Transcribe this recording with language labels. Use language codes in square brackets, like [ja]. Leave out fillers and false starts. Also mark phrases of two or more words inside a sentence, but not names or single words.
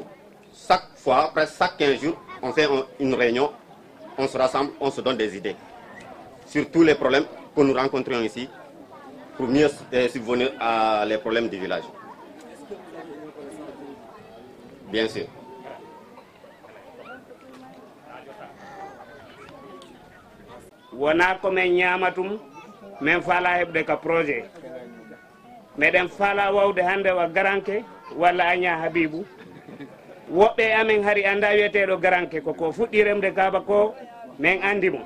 [fr] Chaque fois, presque chaque 15 jours, on fait une réunion. On se rassemble, on se donne des idées sur tous les problèmes que nous rencontrions ici pour mieux subvenir à les problèmes du village. Bien sûr. [ff] wona ko men ñamatum min faala heɓde ka projet meɗen faala wawde hande wa garanke walla Agna Habibou woɓɓe amen hari anda wiyeteɗo garanke koko fuɗɗi remde kaba ko min andimo